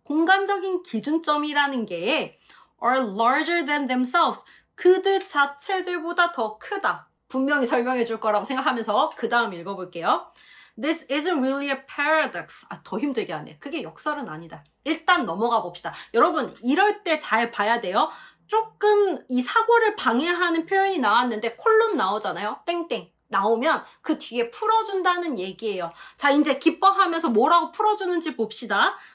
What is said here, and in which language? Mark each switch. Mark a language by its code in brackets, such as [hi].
[ko] 공간적인 기준점이라는 게 [en] are larger than themselves. [ko] 그들 자체들보다 더 크다. 분명히 설명해 줄 거라고 생각하면서 그 다음 읽어볼게요. [en] This isn't really a paradox. [ko] 더 힘들게 하네. 그게 역설은 아니다. 일단 넘어가 봅시다. 여러분, 이럴 때 잘 봐야 돼요. 조금 이 사고를 방해하는 표현이 나왔는데 콜론 나오잖아요. 땡땡 나오면 그 뒤에 풀어준다는 얘기예요. 자, 이제 기뻐하면서 뭐라고 풀어주는지 봅시다.